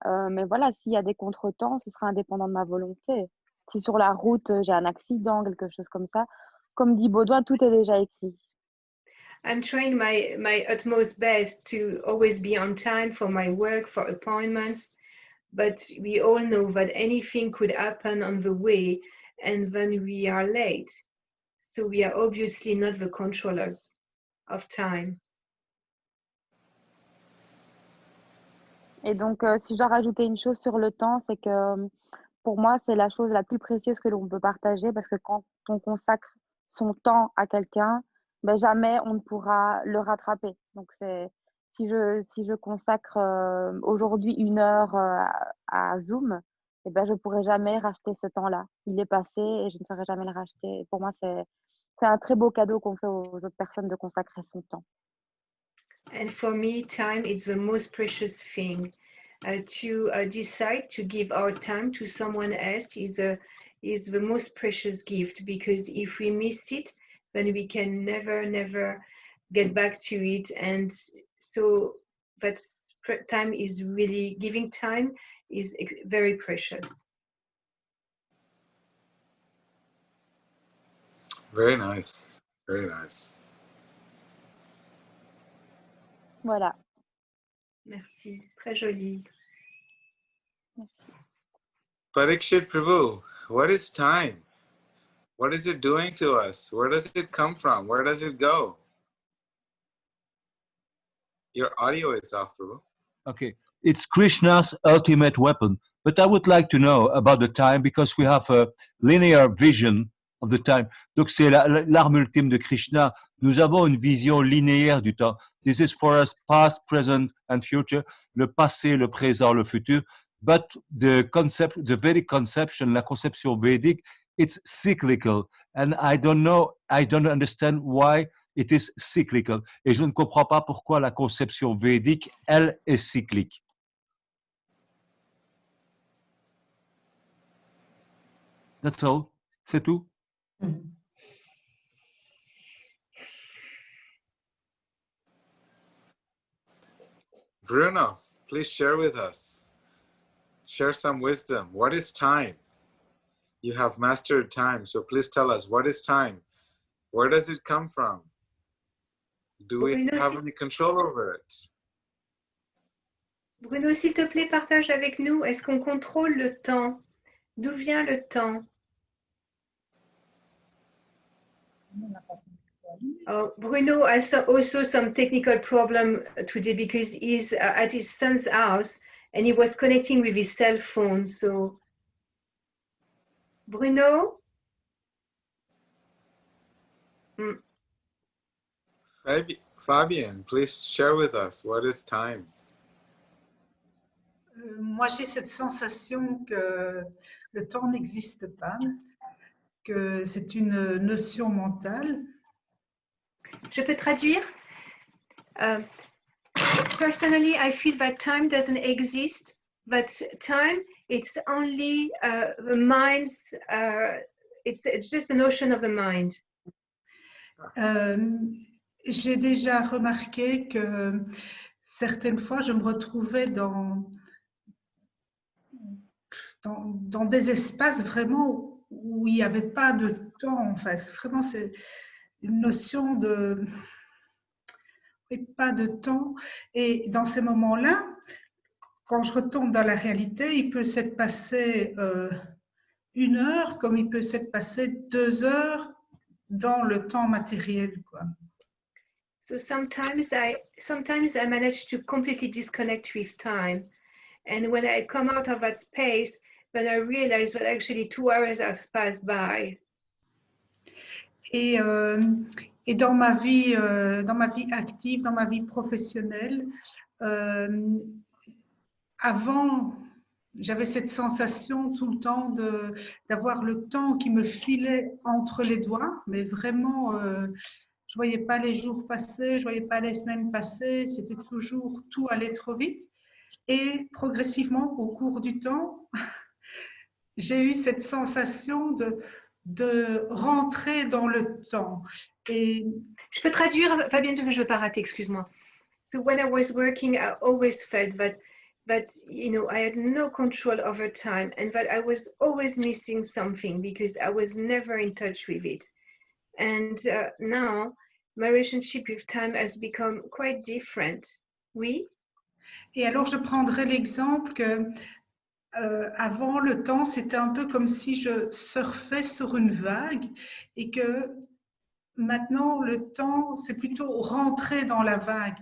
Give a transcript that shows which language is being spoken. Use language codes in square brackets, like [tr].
[fr] Mais voilà, s'il y a des contretemps, ce sera indépendant de ma volonté. Si sur la route, j'ai un accident, quelque chose comme ça, comme dit Baudouin, tout est déjà écrit. [en] I'm trying my utmost best to always be on time for my work, for appointments, but we all know that anything could happen on the way and then we are late. So we are obviously not the controllers of time. [fr] Et donc, si je dois rajouter une chose sur le temps, c'est que pour moi, c'est la chose la plus précieuse que l'on peut partager parce que quand on consacre son temps à quelqu'un, ben jamais on ne pourra le rattraper. Donc, si je consacre aujourd'hui 1 heure à Zoom, eh ben, je ne pourrai jamais racheter ce temps-là. Il est passé et je ne saurais jamais le racheter. Et pour moi, c'est un très beau cadeau qu'on fait aux autres personnes de consacrer son temps. [en] And for me, time is the most precious thing. To decide to give our time to someone else is the most precious gift, because if we miss it, then we can never get back to it. And so time is really, giving time is very precious. Very nice. Very nice. [fr] Voilà. Merci, très joli. [en] Parikshit Prabhu, what is time? What is it doing to us? Where does it come from? Where does it go? Your audio is off, Prabhu. Okay, it's Krishna's ultimate weapon. But I would like to know about the time because we have a linear vision of the time. [fr] Donc c'est l'arme ultime de Krishna. Nous avons une vision linéaire du temps. [en] This is for us past, present and future. [fr] Le passé, le présent, le futur. [en] But the concept, the Vedic conception, [fr] la conception védique, [en] it's cyclical. And I don't understand why it is cyclical. [fr] Et je ne comprends pas pourquoi la conception védique, elle, est cyclique. [en] That's all. [fr] C'est tout. [en] Bruno, please share with us. Share some wisdom. What is time? You have mastered time, so please tell us, what is time? Where does it come from? Do we have any control over it? [fr] Bruno, s'il te plaît, partage avec nous. Est-ce qu'on contrôle le temps? D'où vient le temps? [en] Oh, Bruno has also some technical problem today because he's at his son's house and he was connecting with his cell phone. So, Bruno? Fabian, please share with us, what is time? [fr] Moi, j'ai cette sensation que le temps n'existe pas, que c'est une notion mentale. Je peux traduire? [en] Personally, I feel that time doesn't exist, but time, it's only the mind's, it's just a notion of the mind. [fr] J'ai déjà remarqué que certaines fois, je me retrouvais dans des espaces vraiment où il n'y avait pas de temps en face. Vraiment, c'est une notion de pas de temps. Et dans ces moments-là, quand je retombe dans la réalité, il peut s'être passé 1 heure comme il peut s'être passé 2 heures dans le temps matériel, quoi. [en] So sometimes I manage to completely disconnect with time. And when I come out of that space, then I realize that actually 2 hours have passed by. [fr] Et dans ma vie active, dans ma vie professionnelle, avant, j'avais cette sensation tout le temps d'avoir le temps qui me filait entre les doigts, mais vraiment, je ne voyais pas les jours passer, je ne voyais pas les semaines passer, c'était toujours, tout allait trop vite. Et progressivement, au cours du temps, j'ai eu cette sensation de rentrer dans le temps. Et je peux traduire, Fabienne, je ne veux pas rater, excuse-moi. [en] So when I was working, I always felt that but you know, I had no control over time, and that I was always missing something because I was never in touch with it. And now my relationship with time has become quite different. [fr] Oui. Et alors, je prendrais l'exemple que avant, le temps, c'était un peu comme si je surfais sur une vague et que maintenant, le temps, c'est plutôt rentrer dans la vague.